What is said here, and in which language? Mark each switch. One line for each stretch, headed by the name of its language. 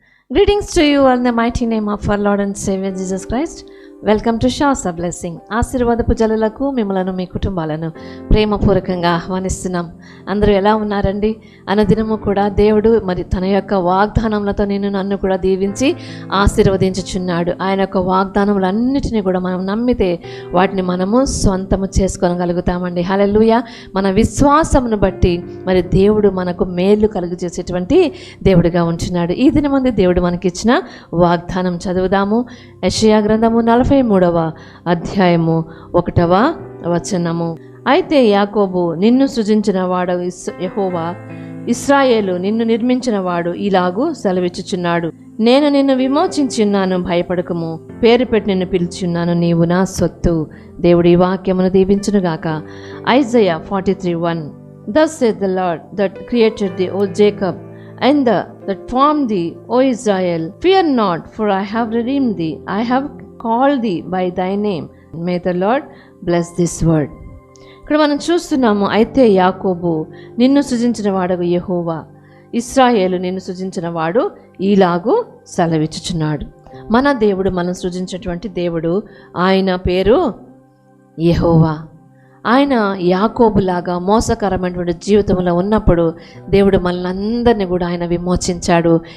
English: Greetings to you all in the mighty name of our Lord and Savior Jesus Christ. Welcome to షాస్ of blessing.
Telugu: ఆశీర్వాదపు జల్లులకు మిమ్మలను మీ కుటుంబాలను ప్రేమపూర్వకంగా ఆహ్వానిస్తున్నాం. అందరూ ఎలా ఉన్నారండి? అనుదినము కూడా దేవుడు మరి తన యొక్క వాగ్దానములతో నన్ను కూడా దీవించి ఆశీర్వదించుచున్నాడు. ఆయన యొక్క వాగ్దానములన్నిటినీ కూడా మనం నమ్మితే వాటిని మనము స్వంతము చేసుకోగలుగుతామండి. హల్లెలూయా. మన విశ్వాసమును బట్టి మరి దేవుడు మనకు మేలు కలుగు చేసేటువంటి దేవుడిగా ఉంటున్నాడు. ఈ దినమందు దేవుడు మనకిచ్చిన వాగ్దానం చదువుదాము. యెషయా గ్రంథము 43వ అధ్యాయము 1వ వచనము. అయితే యాకోబు నిన్ను సృజించిన వాడు యెహోవా, ఇశ్రాయేలు నిన్ను నిర్మించిన వాడు ఇలాగూ సెలవిచ్చుచున్నాడు, నేను నిన్ను విమోచించున్నాను, భయపడకము, పేరు పెట్టి నిన్ను పిలిచున్నాను, నీవు నా సొత్తు. దేవుడి వాక్యమును దీవించునుగాక. Isaiah 43:1.
English: Thus saith the Lord that created thee, O Jacob, and that formed thee, O Israel, fear not, for I have redeemed thee, I have called thee by thy name. May the Lord bless this word.
Telugu: ఇక్కడ మనం చూస్తున్నాము, అయితే యాకోబు నిన్ను సృజించిన వాడు యెహోవా, ఇశ్రాయేలు నిన్ను సృజించిన వాడు ఇలాగూ సెలవిచ్చుచున్నాడు. మన దేవుడు మనం సృజించినటువంటి దేవుడు, ఆయన పేరు యెహోవా. ఆయన యాకోబులాగా మోసకరమైనటువంటి జీవితంలో ఉన్నప్పుడు దేవుడు మనల్ని కూడా ఆయన విమోచించాడు.